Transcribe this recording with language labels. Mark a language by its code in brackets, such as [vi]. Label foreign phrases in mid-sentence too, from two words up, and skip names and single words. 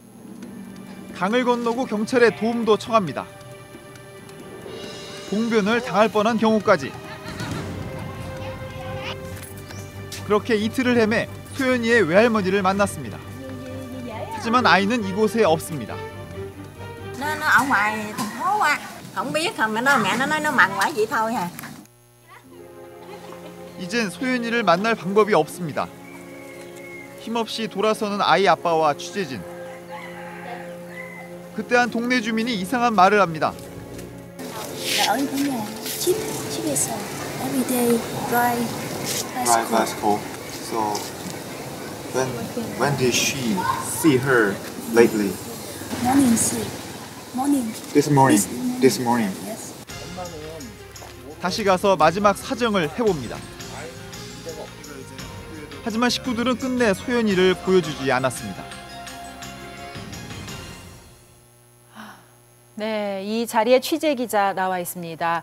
[ko] 강을 건너고 경찰에 도움도 청합니다. 봉변을 당할 뻔한 경우까지. 그렇게 이틀을 헤매 소연이의 외할머니를 만났습니다. 하지만 아이는 이곳에 없습니다. [vi] Nó ở ngoài thành phố á, không biết không mẹ nó nói nó mặn quả vậy thôi à. [ko] 이젠 소연이를 만날 방법이 없습니다. 힘없이 돌아서는 아이 아빠와 취재진. 그때 한 동네 주민이 이상한 말을 합니다. [vi] Ở trong nhà, [en] 집에서 everyday drive bicycle. So when did she see her lately? morning. This morning. Yes. [ko] 다시 가서 마지막 사정을 해봅니다. 하지만 식구들은 끝내 소연이를 보여주지 않았습니다. 네, 이 자리에 취재 기자 나와 있습니다.